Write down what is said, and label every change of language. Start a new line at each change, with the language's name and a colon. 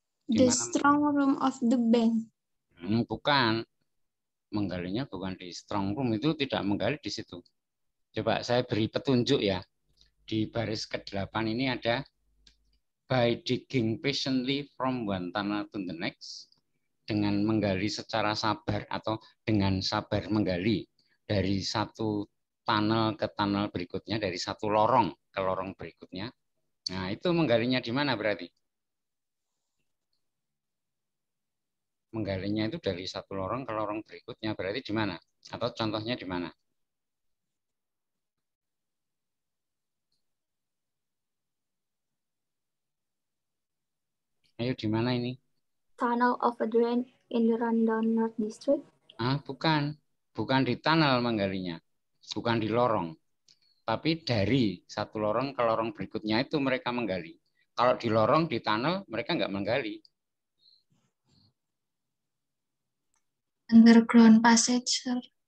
English: The strong room of the bank.
Indonesian: Bukan. Menggalinya bukan di strong room, itu tidak menggali di situ. Coba saya beri petunjuk ya. Di baris ke-8 ini ada
English: by digging patiently from one tunnel to the next,
Indonesian: dengan menggali secara sabar atau dengan sabar menggali dari satu tunnel ke tunnel berikutnya, dari satu lorong ke lorong berikutnya. Nah, itu menggalinya di mana berarti? Menggalinya itu dari satu lorong ke lorong berikutnya, berarti di mana? Atau contohnya di mana? Ayo, di mana ini?
English: Tunnel of a drain in the Randon North District.
Indonesian: Bukan. Bukan di tunnel menggalinya. Bukan di lorong. Tapi dari satu lorong ke lorong berikutnya itu mereka menggali. Kalau di lorong, di tunnel, mereka nggak menggali.
English: Underground passage, sir.